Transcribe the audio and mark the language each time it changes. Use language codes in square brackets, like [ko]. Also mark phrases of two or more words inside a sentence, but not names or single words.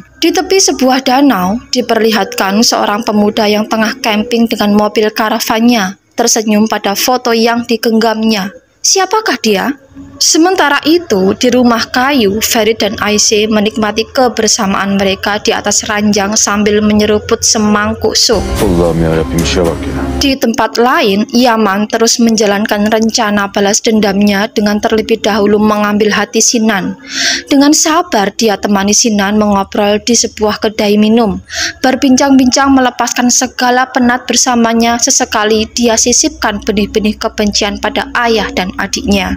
[id] Di tepi sebuah danau, diperlihatkan seorang pemuda yang tengah camping dengan mobil karavannya, tersenyum pada foto yang digenggamnya. Siapakah dia? Sementara itu, di rumah kayu, Ferit dan Ayşe menikmati kebersamaan mereka di atas ranjang sambil menyeruput semangkuk sup. [tr] Allah'ım yarabbim, işe bak ya. [id] Di tempat lain, Yaman terus menjalankan rencana balas dendamnya dengan terlebih dahulu mengambil hati Sinan. Dengan sabar, dia temani Sinan mengobrol di sebuah kedai minum. Berbincang-bincang melepaskan segala penat bersamanya, sesekali dia sisipkan benih-benih kebencian pada ayah dan adiknya.